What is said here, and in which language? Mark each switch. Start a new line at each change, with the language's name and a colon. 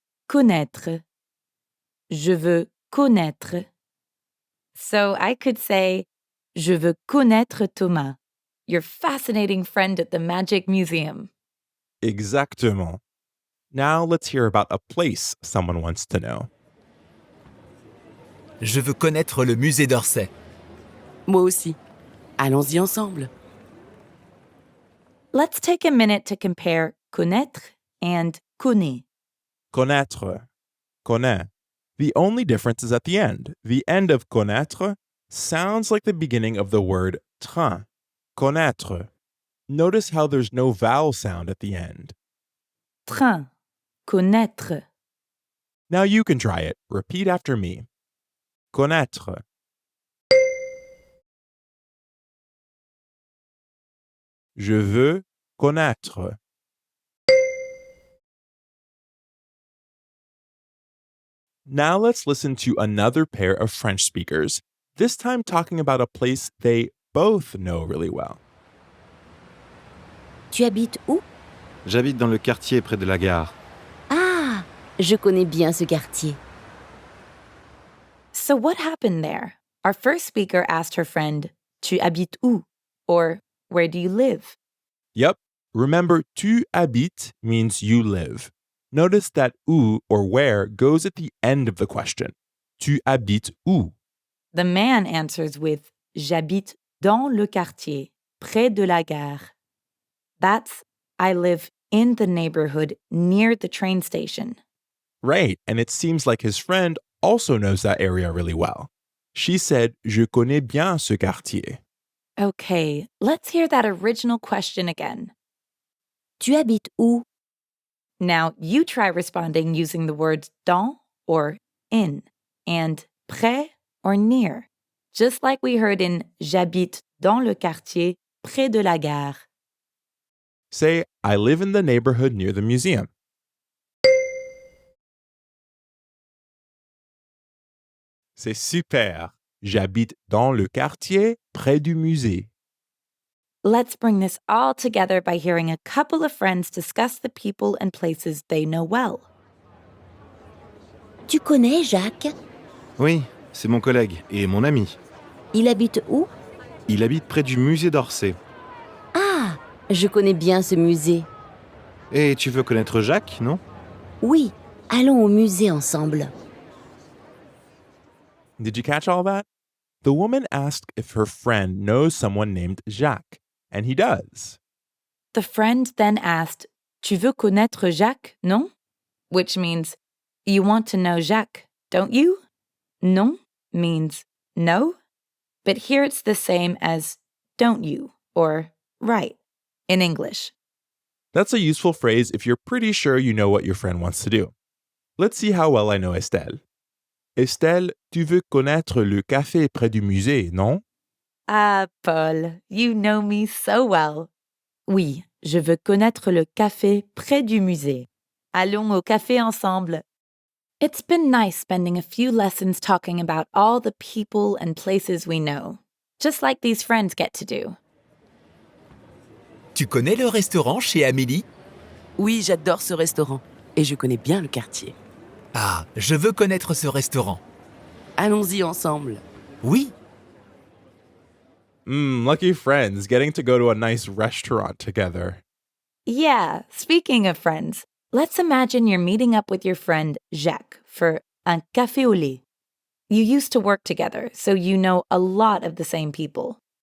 French: Connaître. Je veux connaître.
English: So I could say,
French: je veux connaître Thomas,
English: your fascinating friend at the Magic Museum.
French: Exactement.
English: Now let's hear about a place someone wants to know.
French: Je veux connaître le musée d'Orsay. Moi aussi. Allons-y ensemble.
English: Let's take a minute to compare connaître and connaît.
French: Connaître. Connaît.
English: The only difference is at the end. The end of connaître sounds like the beginning of the word train. Connaître. Notice how there's no vowel sound at the end. Train. Connaître. Now you can try it. Repeat after me. Connaître.
French: Je veux connaître.
English: Now let's listen to another pair of French speakers, this time talking about a place they both know really well.
French: Tu habites où? J'habite dans le quartier près de la gare. Ah, je connais bien ce quartier.
English: So what happened there? Our first speaker asked her friend,
French: Tu habites où?
English: Or, where do you live? Yep, remember
French: tu habites
English: means you live. Notice that où or where goes at the end of the question.
French: Tu habites où?
English: The man answers with,
French: J'habite dans le quartier, près de la gare.
English: That's, I live in the neighborhood near the train station. Right, and it seems like his friend also knows that area really well. She said,
French: Je connais bien ce quartier.
English: Okay, let's hear that original question again.
French: Tu habites où?
English: Now, you try responding using the words dans or in and près or near, just like we heard in
French: J'habite dans le quartier près de la gare.
English: Say, I live in the neighborhood near the museum.
French: C'est super. J'habite dans le quartier près du musée.
English: Let's bring this all together by hearing a couple of friends discuss the people and places they know well.
French: Tu connais Jacques? Oui, c'est mon collègue et mon ami. Il habite où? Il habite près du musée d'Orsay. Ah, je connais bien ce musée. Et tu veux connaître Jacques, non? Oui, allons au musée ensemble.
English: Did you catch all that? The woman asked if her friend knows someone named Jacques, and he does. The friend then asked,
French: Tu veux connaître Jacques, non?
English: Which means, you want to know Jacques, don't you? Non means no, but here it's the same as don't you or right in English. That's a useful phrase if you're pretty sure you know what your friend wants to do. Let's see how well I know Estelle.
French: Estelle, tu veux connaître le café près du musée, non?
English: Ah, Paul, you know me so well.
French: Oui, je veux connaître le café près du musée. Allons au café ensemble.
English: It's been nice spending a few lessons talking about all the people and places we know, just like these friends get to do.
French: Tu connais le restaurant chez Amélie? Oui, j'adore ce restaurant. Et je connais bien le quartier. Ah, je veux connaître ce restaurant. Allons-y ensemble. Oui,
English: Lucky friends getting to go to a nice restaurant together. Yeah, speaking of friends, let's imagine you're meeting up with your friend Jacques for un café au lait. You used to work together, so you know a lot of the same people.